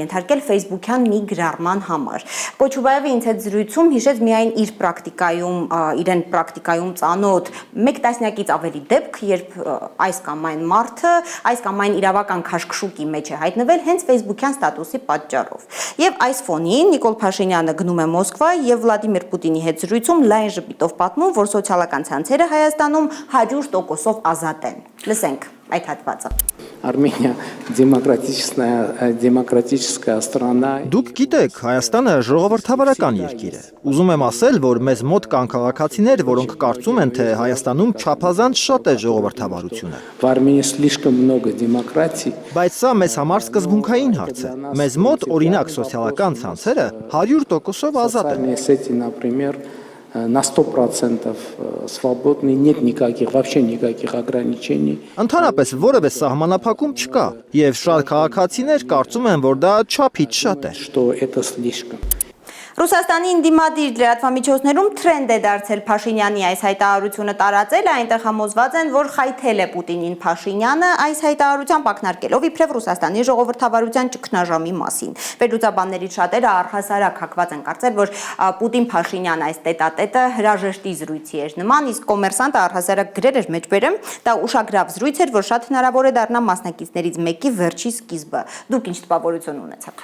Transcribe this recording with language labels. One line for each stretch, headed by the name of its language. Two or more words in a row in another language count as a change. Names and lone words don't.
Armenian: ենթարկել Facebook-յան մի գրառման համար։ Կոչուբաևը ինձ հետ զրույցում հիշեց միայն իր իրեն պրակտիկայում ծանոթ մեկ տասնյակից ավելի դեպք, երբ այս կամ այն մարդը, այս կամ այն իրավական քաշքշուկի մեջ է հայտնվել հենց Facebook-յան ստատուսի պատճառով։ Եվ այս ֆոնին Նիկոլ Փաշինյանը գնում է Մոսկվա եւ Վլադիմիր Պուտինի հետ զրույցում լայն ժպիտով պատմում, որ սոցիալական ցանցերը Հայաստանում 100%-ով ազատ են։ Լսենք այդ հատվածը։
Russian: Արմենիա դեմոկրատическая страна։
Armenian: Դուք գիտեք, Հայաստանը ժողովրդավարական երկիր է։ Ուզում եմ ասել, որ մեզ մոտ կան քաղաքացիներ, որոնք կարծում են, թե Հայաստանում չափազանց շատ է ժողովրդավարությունը։
Russian: В Армении слишком много демократии։
Armenian: Բայց սա մեզ համար սկզբունքային հարց է։ Մեզ мод, օրինակ, սոցիալական ցանցերը 100%-ով ազատ են։
Russian: Сети, например, на 100% свободны, нет вообще никаких ограничений։
Armenian: Ընդհանրապես որևէ սահմանափակում չկա, եւ շատ քաղաքացիներ կարծում են, որ դա չափից շատ է։
Russian: Что это слишком։
Armenian: Ռուսաստանի ընդդիմադիր լրատվամիջոցներում թրենդ է դարձել Փաշինյանի այս հայտարարությունը տարածելը, այնտեղ համոզված են, որ խայթել է Պուտինին Փաշինյանը այս հայտարարությամբ ակնարկելով իբրև Ռուսաստանի ժողովրդավարության ճգնաժամի մասին։ Վերլուծաբաններից շատերը առհասարակ հակված են կարծել, որ Պուտին-Փաշինյան այս տետատետը հրաժեշտի զրույցի էր նման, իսկ կոմերսանտը առհասարակ գրել էր մեջբերեմ, դա ուշագրավ զրույց էր, որ շատ հնարավոր է դառնա մասնակիցներից մեկի վերջի սկիզբը։ Դուք ինչ տպավորություն ունեցաք։